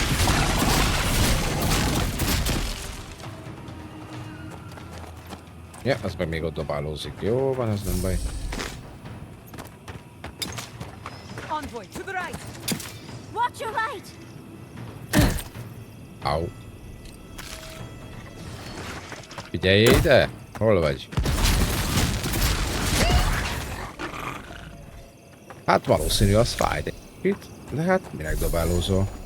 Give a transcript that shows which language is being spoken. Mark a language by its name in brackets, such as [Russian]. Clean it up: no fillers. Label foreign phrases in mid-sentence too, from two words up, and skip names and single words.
[Hungarian] Ja, az meg még ott dobálózik. Jó van, ez nem baj. [English] Envoy, to the right. Watch your right! [Hungarian] Au. Figyelj ide! Hol vagy? Hát valószínű az fáj itt, de hát minek dobálózol?